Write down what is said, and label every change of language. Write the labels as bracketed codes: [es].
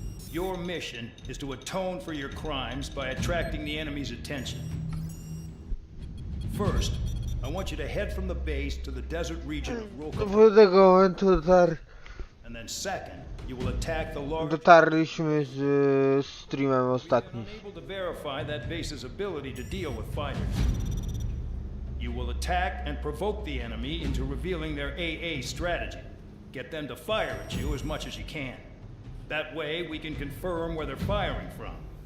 [en] Your mission is to atone for your crimes by attracting the enemy's attention. First, I want you to head from the base to the desert region of Roka. And then second, you will attack the large... [pl] Dotarliśmy z streamem ostatnim. [en] Unable to verify that base's ability to deal with fighters. You will attack and provoke the enemy into revealing their AA strategy. Get them to fire at you as much as you can. That way, we can confirm where they're firing from.